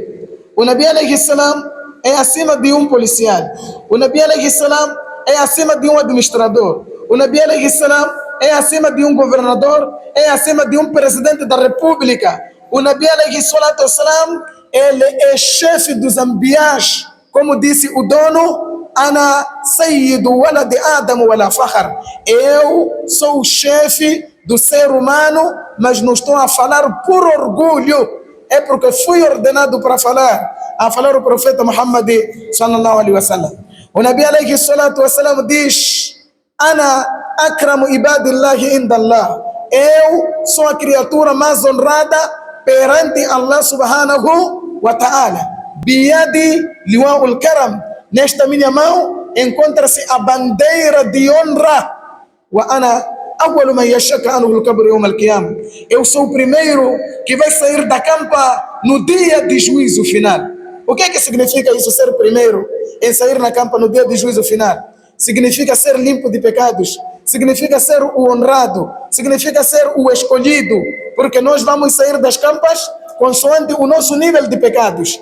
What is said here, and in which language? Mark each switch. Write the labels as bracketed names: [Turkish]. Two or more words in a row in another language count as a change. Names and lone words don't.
[Portuguese] O [Arabic] نبي عليه السلام [Portuguese] é acima de um policial. O [Arabic] نبي عليه السلام [Portuguese] é acima de um administrador. O [Arabic] نبي عليه السلام [Portuguese] é acima de um governador, é acima de um presidente da república. [Arabic] O نبي عليه الصلاة والسلام, [Portuguese] ele é chefe dos anbiyas, como disse o dono: [Arabic] أنا سيد ولد آدم ولا فخر. [Portuguese] Eu sou o chefe do ser humano, mas não estou a falar por orgulho. É porque fui ordenado para falar o profeta Muhammad [Arabic] صلى الله عليه وسلم. [Portuguese] O [Arabic] نبي عليه الصلاة والسلام [Portuguese] diz: [Arabic] أنا أكرم عباد الله عند الله. [Portuguese] Eu sou a criatura mais honrada perante Allah [Arabic] سبحانه وتعالى. بيدي لواء الكرم. [Portuguese] Nesta minha mão encontra-se a bandeira de honra. [Arabic] وأنا أول من ينشق عنه القبر يوم القيامة. [Portuguese] Eu sou o primeiro que vai sair da campa no dia de juízo final. O que é que significa isso, ser o primeiro em sair na campa no dia de juízo final? Significa ser limpo de pecados, significa ser o honrado, significa ser o escolhido, porque nós vamos sair das campas consoante o nosso nível de pecados.